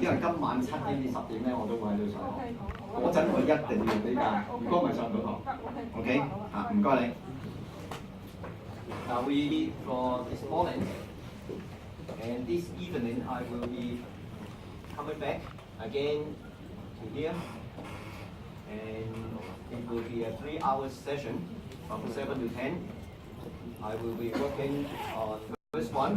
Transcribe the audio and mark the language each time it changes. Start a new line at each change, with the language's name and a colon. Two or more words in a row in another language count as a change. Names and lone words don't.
Cantonese: 因為今晚7點至10點咧，我都會喺度上堂。嗰陣我一定要用呢架，如果唔係上唔到堂。OK， 啊，唔該你。
English: Now we for this morning and this evening I will be coming back again to here and it will be a 3-hour session from 7 to 10. I will be working on the first one.